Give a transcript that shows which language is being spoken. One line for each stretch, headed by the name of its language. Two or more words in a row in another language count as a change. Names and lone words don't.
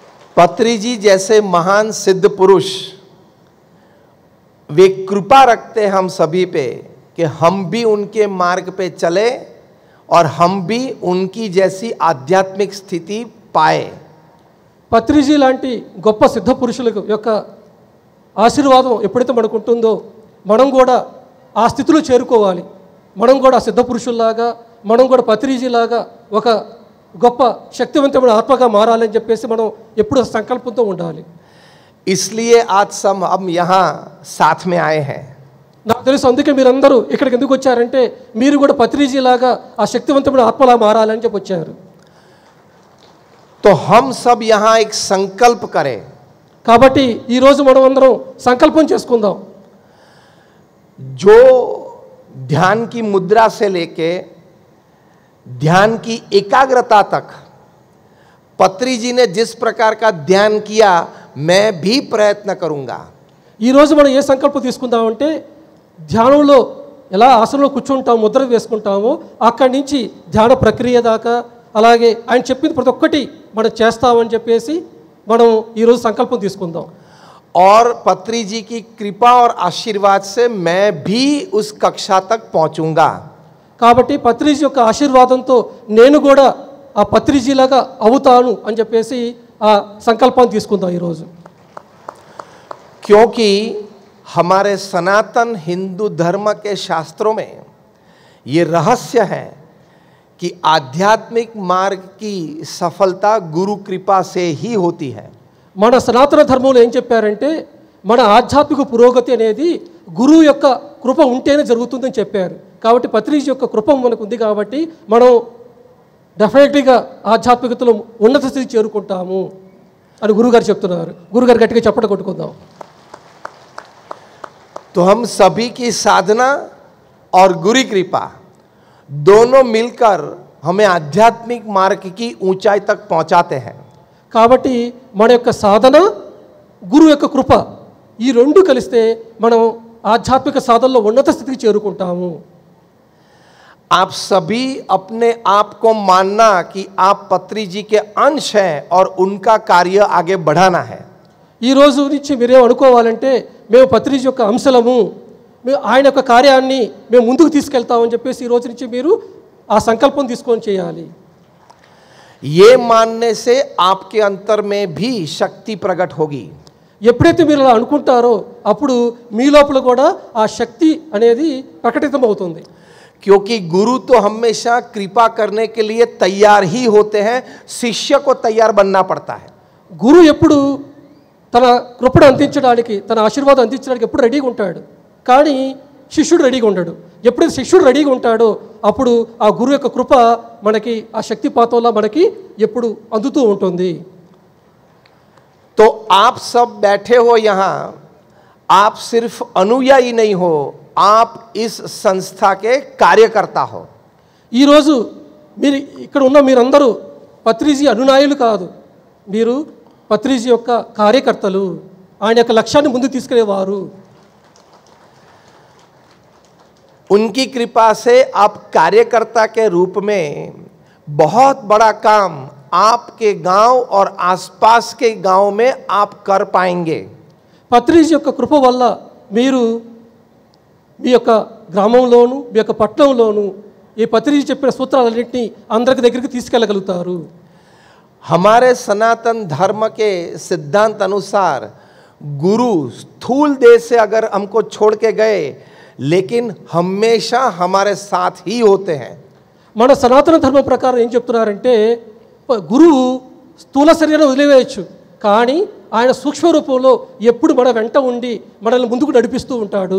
Hindi: पत्री जी जैसे महान सिद्ध पुरुष वे कृपा रखते हम सभी पे कि हम भी उनके मार्ग पे चले और हम भी उनकी जैसी आध्यात्मिक स्थिति पाए।
Telugu: పత్రిజీ లాంటి గొప్ప సిద్ధ పురుషుల యొక్క ఆశీర్వాదం ఎప్పుడైతే మనకు ఉంటుందో మనం కూడా ఆ స్థితిలో చేరుకోవాలి. మనం కూడా సిద్ధ పురుషుల్లాగా, మనం కూడా పత్రిజీలాగా ఒక గొప్ప శక్తివంతమైన ఆత్మగా మారాలని చెప్పేసి మనం ఎప్పుడు సంకల్పంతో ఉండాలి.
Hindi: इसलिए आज सब हम यहाँ साथ में आए हैं।
Telugu: నాకు తెలుసు అందుకే మీరందరూ ఇక్కడికి ఎందుకు వచ్చారంటే మీరు కూడా పత్రిజీలాగా ఆ శక్తివంతమైన ఆత్మలా మారాలని చెప్పి వచ్చారు.
Hindi: तो हम सब यहाँ एक संकल्प करें।
Telugu: కాబట్టి ఈరోజు మనం అందరం సంకల్పం చేసుకుందాం.
Hindi: जो ध्यान की मुद्रा से लेके ध्यान की एकाग्रता तक पत्री जी ने जिस प्रकार का ध्यान किया मैं भी प्रयत्न करूंगा।
Telugu: ఈరోజు మనం ఏ సంకల్పం తీసుకుందామంటే ధ్యానంలో ఎలా ఆసనంలో కూర్చుంటాం, ముద్ర వేసుకుంటామో అక్కడి నుంచి ధ్యాన ప్రక్రియ దాకా అలాగే ఆయన చెప్పింది ప్రతి ఒక్కటి మనం చేస్తామని చెప్పేసి మనం ఈరోజు సంకల్పం తీసుకుందాం.
Hindi: और पत्री जी की कृपा और आशीर्वाद से मैं भी उस कक्षा तक पहुंचूंगा।
Telugu: కాబట్టి పత్రిజీ యొక్క ఆశీర్వాదంతో నేను కూడా ఆ పత్రిజీలాగా అవుతాను అని చెప్పేసి ఆ సంకల్పాన్ని తీసుకుందాం ఈరోజు.
Hindi: क्योंकि हमारे सनातन हिंदू धर्म के शास्त्रों में ये रहस्य है कि आध्यात्मिक मार्ग की सफलता गुरु कृपा से ही होती है।
Telugu: మన సనాతన ధర్మంలో ఏం చెప్పారంటే మన ఆధ్యాత్మిక పురోగతి అనేది గురువు యొక్క కృప ఉంటేనే జరుగుతుందని చెప్పారు. కాబట్టి పత్రిజీ యొక్క కృప మనకు ఉంది కాబట్టి మనం డెఫినెట్లీగా ఆధ్యాత్మికతలో ఉన్నత స్థితి చేరుకుంటాము అని గురుగారు చెప్తున్నారు. గురుగారు గట్టిగా చప్పట కొట్టుకుందాం.
Hindi: तो हम सभी की साधना और गुरु कृपा दोनों मिलकर हमें आध्यात्मिक मार्ग की ऊंचाई तक पहुंचाते हैं।
Telugu: కాబట్టి మన యొక్క సాధన గురువు యొక్క కృప ఈ రెండు కలిస్తే మనం ఆధ్యాత్మిక సాధనలో ఉన్నత స్థితికి చేరుకుంటాము.
Hindi: आप सभी अपने आप को मानना कि आप पत्री जी के अंश हैं और उनका कार्य आगे बढ़ाना है।
Telugu: ఈ రోజు నుంచి మీరేం అనుకోవాలంటే మేము పత్రిజీ యొక్క అంశలము, మేము ఆయన యొక్క కార్యాన్ని మేము ముందుకు తీసుకెళ్తామని చెప్పేసి ఈ రోజు నుంచి మీరు ఆ సంకల్పం తీసుకొని చేయాలి.
Hindi: ये मानने से आपके अंतर में भी शक्ति प्रकट होगी।
Telugu: ఎప్పుడైతే మీరు అలా అనుకుంటారో అప్పుడు మీ లోపల కూడా ఆ శక్తి అనేది ప్రకటితం అవుతుంది.
Hindi: क्योंकि गुरु तो हमेशा कृपा करने के लिए तैयार ही होते हैं, शिष्य को तैयार बनना पड़ता है।
Telugu: గురువు ఎప్పుడు తన కృపను అందించడానికి, తన ఆశీర్వాదం అందించడానికి ఎప్పుడు రెడీగా ఉంటాడు, కానీ శిష్యుడు రెడీగా ఉంటాడు. ఎప్పుడైతే శిష్యుడు రెడీగా ఉంటాడో అప్పుడు ఆ గురువు యొక్క కృప మనకి ఆ శక్తిపాతంలా మనకి ఎప్పుడు అందుతూ ఉంటుంది.
Hindi: तो आप सब बैठे हो यहाँ, आप सिर्फ अनुयायी नहीं हो, आप इस संस्था के कार्यकर्ता हो।
Telugu: ఈరోజు మీరు ఇక్కడ ఉన్న మీరందరూ పత్రిజీ అనునాయులు కాదు, మీరు పత్రిజీ యొక్క కార్యకర్తలు, ఆయన యొక్క లక్ష్యాన్ని ముందుకు తీసుకెళ్లేవారు.
Hindi: उनकी कृपा से आप कार्यकर्ता के रूप में बहुत बड़ा काम आपके गांव और आसपास के गांव में आप कर पाएंगे।
Telugu: పత్రిజీ యొక్క కృప వల్ల మీరు మీ యొక్క గ్రామంలోను మీ యొక్క పట్టణంలోను ఈ పత్రిజీ చెప్పిన సూత్రాలన్నింటినీ అందరికి దగ్గరికి తీసుకెళ్ళగలుగుతారు.
Hindi: हमारे सनातन धर्म के सिद्धांत अनुसार गुरु स्थूल देह से अगर हमको छोड़ के गए लेकिन हमेशा हमारे साथ ही होते हैं।
Telugu: మన సనాతన ధర్మం ప్రకారం ఏం చెప్తున్నారంటే గురువు స్థూల శరీరం వదిలివేయచ్చు, కానీ ఆయన సూక్ష్మ రూపంలో ఎప్పుడు మన వెంట ఉండి మనల్ని ముందుకు నడిపిస్తూ ఉంటాడు.